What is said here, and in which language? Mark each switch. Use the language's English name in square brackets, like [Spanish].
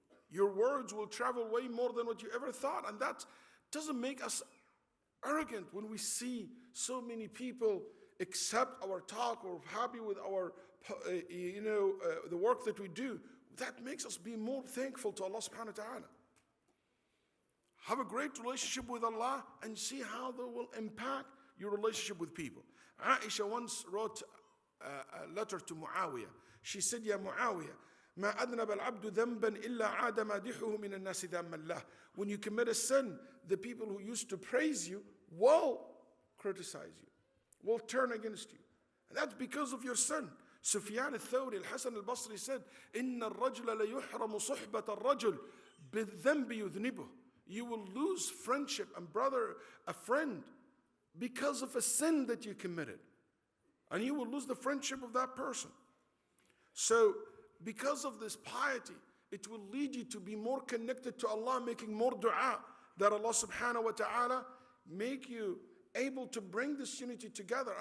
[English] Your words will travel way more than what you ever thought. And that doesn't make us arrogant when we see so many people accept our talk or happy with our, the work that we do. That makes us be more thankful to Allah subhanahu wa ta'ala. Have a great relationship with Allah and see how that will impact your relationship with people. Aisha once wrote a letter to Muawiyah. She said, [Arabic] Ya Muawiyah, ما أذنب العبد ذنبا إلا عاد مادحه من الناس ذم الله. [English] When you commit a sin, the people who used to praise you will criticize you, will turn against you. And that's because of your sin. [Arabic] Sufyan al-Thawri, al-Hasan al-Basri said, إن الرجل ليحرم صحبة الرجل بالذنب يذنبه. [English] You will lose friendship and a friend because of a sin that you committed. And you will lose the friendship of that person. So, because of this piety, it will lead you to be more connected to Allah, making more dua, that Allah subhanahu wa ta'ala make you able to bring this unity together.